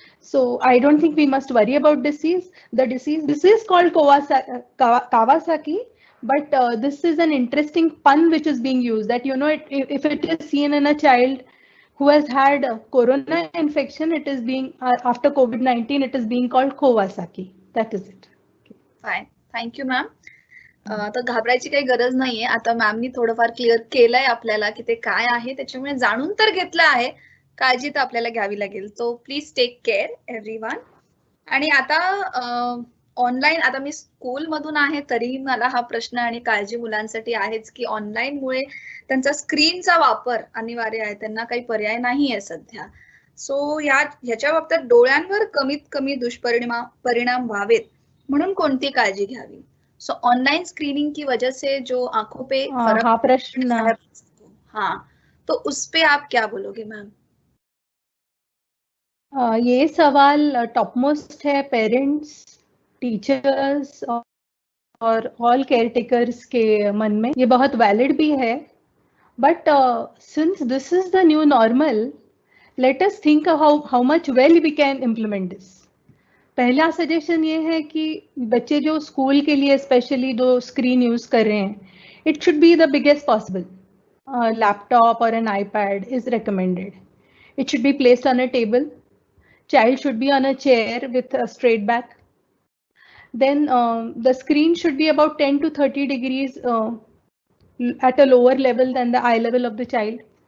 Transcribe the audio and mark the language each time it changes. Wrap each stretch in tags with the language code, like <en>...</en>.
<en>So I don't think we must worry about disease. This is called Kawasaki, but this is an interesting pun which is being used that, if it is seen in a child who has had corona infection, it is being after COVID-19, it is being called Kawasaki. That is it. Okay. Fine. Thank you, ma'am.</en> <mr>तर घाबरायची काही गरज नाहीये. आता मॅमनी थोडंफार clear केलंय आपल्याला की ते काय आहे, त्याच्यामुळे जाणून तर घेतलं आहे, काळजी तर आपल्याला घ्यावी लागेल.</mr> <en>So please take care everyone.</en> <mr>आणि आता ऑनलाईन, आता मी स्कूल मधून आहे तरी मला हा प्रश्न आणि काळजी मुलांसाठी आहेच की ऑनलाईन मुळे त्यांचा स्क्रीनचा वापर अनिवार्य आहे, त्यांना काही पर्याय नाही आहे सध्या. सो ह्याच्या बाबतीत डोळ्यांवर कमीत कमी दुष्परिणाम व्हावेत म्हणून कोणती काळजी घ्यावी?</mr> <hi>सो ऑनलाइन स्क्रीनिंग की वजह से जो आंखों पे फर्क, हाँ प्रश्न, हाँ, तो उस पे आप क्या बोलोगे मैम? ये सवाल टॉप मोस्ट है पेरेंट्स, टीचर्स और</hi> <en>all caretakers</en> <hi>के मन में ये बहुत valid भी है.</hi> <en>But since this is the new normal, let us think how much well we can implement this.</en> <hi>पहला सजेशन ये है कि बच्चे जो स्कूल के लिए स्पेशली जो स्क्रीन यूज कर रहे हैं,</hi> <en>It should be the biggest possible. Laptop or an iPad is recommended. It should be placed on a table. Child should be on a chair with a straight back. Then the screen should be about 10 to 30 degrees at a lower level than the eye level of the child.</en>